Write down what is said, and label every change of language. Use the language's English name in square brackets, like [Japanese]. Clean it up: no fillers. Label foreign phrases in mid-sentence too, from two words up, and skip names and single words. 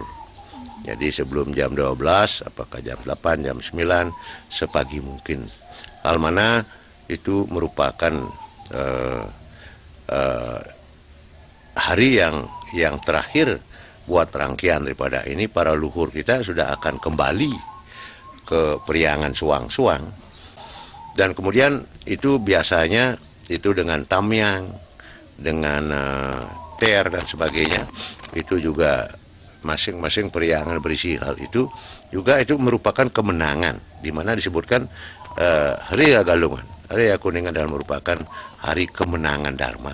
[Indonesian] Jadi sebelum jam 12, apakah jam 8, jam 9, sepagi mungkin. Hal mana itu merupakan hari yang terakhir buat rangkaian daripada ini. Para luhur kita sudah akan kembali ke periangan suang-suang. Dan kemudian itu biasanya itu dengan tamiang, dengan ter dan sebagainya. Itu juga masing-masing periangan berisi hal itu juga itu merupakan kemenangan, di mana disebutkan Hari Raya Galungan, Hari Raya Kuningan adalah merupakan hari kemenangan Dharma.